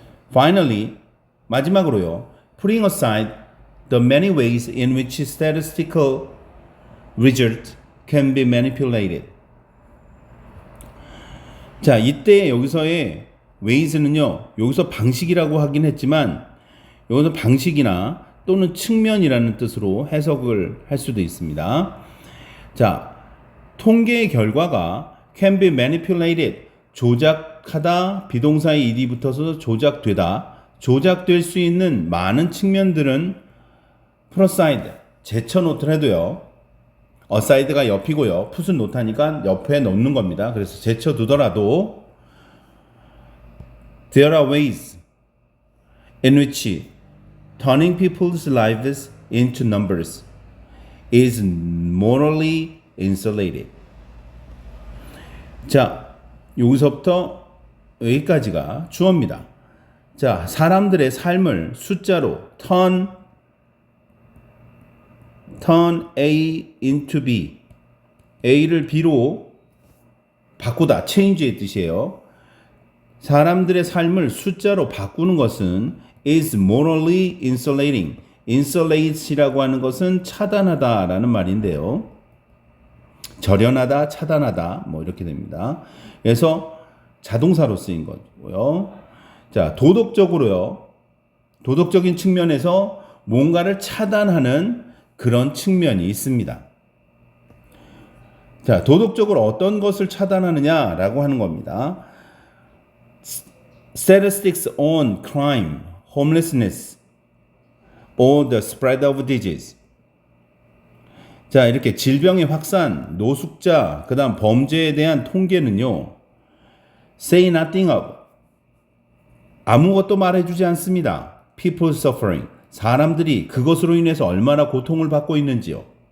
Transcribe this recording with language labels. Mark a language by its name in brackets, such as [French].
[English] Finally, [Korean] 마지막으로요, [English] putting aside the many ways in which statistical results can be manipulated. [Korean] 자, 이때 여기서의 ways는요, 여기서 방식이라고 하긴 했지만 여기서 방식이나 또는 측면이라는 뜻으로 해석을 할 수도 있습니다. 자, 통계의 결과가 [English] can be manipulated, [Korean] 조작하다, 비동사의 ed이 붙어서 조작되다, 조작될 수 있는 많은 측면들은 [English] put aside, [Korean] 제쳐놓더라도요, aside가 옆이고요, put은 놓다니까 옆에 놓는 겁니다. 그래서 제쳐두더라도 [English] there are ways in which turning people's lives into numbers is morally insulated. [Korean] 자, 여기서부터 여기까지가 주어입니다. 자, 사람들의 삶을 숫자로 [English] turn A into B, [Korean] A를 B로 바꾸다, change의 뜻이에요. 사람들의 삶을 숫자로 바꾸는 것은 [English] is morally insulating. [Korean] insulate이라고 하는 것은 차단하다라는 말인데요. 절연하다, 차단하다, 뭐 이렇게 됩니다. 그래서 자동사로 쓰인 거고요. 자, 도덕적으로요. 도덕적인 측면에서 뭔가를 차단하는 그런 측면이 있습니다. 자, 도덕적으로 어떤 것을 차단하느냐라고 하는 겁니다. [English] Statistics on crime, homelessness, or the spread of disease. [Korean] 자, 이렇게 질병의 확산, 노숙자, 그 다음 범죄에 대한 통계는요, [English] say nothing of, [Korean] 아무것도 말해주지 않습니다. [English] People suffering, [Korean] 사람들이 그것으로 인해서 얼마나 고통을 받고 있는지요.